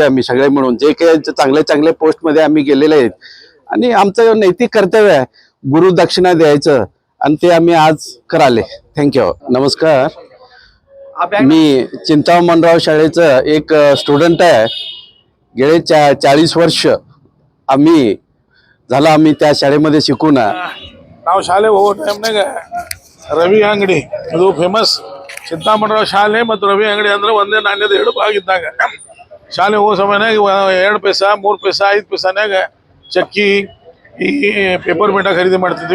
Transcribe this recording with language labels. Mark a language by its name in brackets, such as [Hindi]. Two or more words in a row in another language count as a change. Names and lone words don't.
[Marathi] आम्ही सगळे मिळून जे काही चांगल्या पोस्टमध्ये आम्ही गेलेले आहेत आणि आमचं नैतिक कर्तव्य आहे गुरुदक्षिणा द्यायचं आणि ते आम्ही आज कराले. थँक्यू. नमस्कार, मी चिंतामणराव शाळेचं एक स्टुडंट आहे. गेले 40 वर्ष आम्ही त्या शाळेमध्ये शिकून [Kannada] ನಾವು ಶಾಲೆ ಹೋಗೋ ಟೈಮ್ನಾಗ ರವಿ ಅಂಗಡಿ ಇದು ಫೇಮಸ್. ಚಿಂತಾಮಣರಾವ್ ಶಾಲೆ ಮತ್ತು ರವಿ ಅಂಗಡಿ ಅಂದ್ರೆ ಒಂದೇ ನಾಣ್ಯದ ಎರಡು ಭಾಗಿದ್ದಾಗ ಶಾಲೆ ಹೋಗೋ ಸಮಯನಾಗ 2 ಪೈಸಾ 3 ಪೈಸಾ 5 ಪೈಸಾನಾಗ ಚಕ್ಕಿ ಈ ಪೇಪರ್ ಮಿಠಾ ಖರೀದಿ ಮಾಡ್ತಿದ್ವಿ.